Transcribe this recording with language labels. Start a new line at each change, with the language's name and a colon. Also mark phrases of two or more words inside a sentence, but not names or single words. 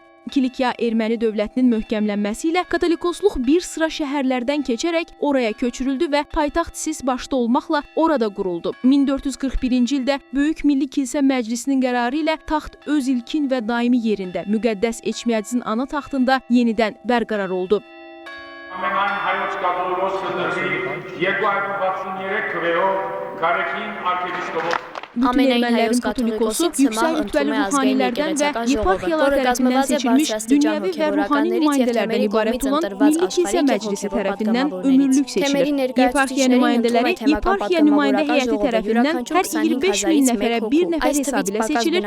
Azerbaijani: Kilikiya erməni dövlətinin möhkəmlənməsi ilə katolikosluq bir sıra şəhərlərdən keçərək oraya köçürüldü və paytaxt Sis başda olmaqla orada quruldu. 1441-ci ildə Böyük Milli Kilsə Məclisinin qərarı ilə taxt öz ilkin və daimi yerində müqəddəs Eçmiadzin ana taxtında yenidən bərqərar oldu.
Armenian: Ամենայն հայոց կաթոլիկոսը դրվի 263 քվեով Կարեքին arkiyepiskopos
Azerbaijani: Bütün ermənilərin katolikosu yüksək rütbəli ruhanilərdən və yeparxiyalar tərəfindən seçilmiş dünyəvi və ruhani nümayəndələrdən ibarət olan Milli Kilsə Məclisi tərəfindən ömürlük seçilir. Yeparxiya nümayəndələri yeparxiya nümayəndə heyəti tərəfindən hər 25 min nəfərə bir nəfər hesabı ilə seçilir.